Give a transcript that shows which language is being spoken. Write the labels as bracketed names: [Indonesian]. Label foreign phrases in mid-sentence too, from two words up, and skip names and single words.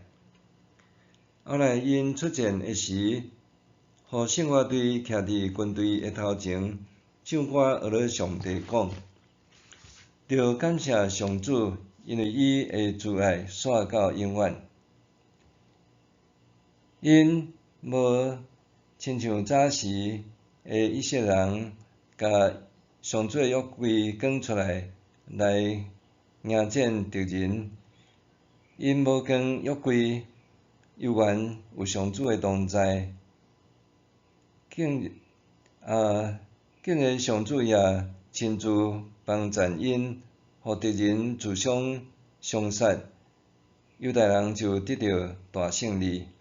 [Min Nan Chinese] 后来因出战的时，互圣乐队徛伫军队的头前，唱歌学了上帝讲：着感谢上主，因为伊的慈爱续到永远。因无亲像早时的以色列人，甲上主的约柜扛出来迎战敌人。因无扛约柜，犹原有上主的同在。竟然上主也亲自帮赞因，互敌人自相伤杀，犹大人就得到大胜利。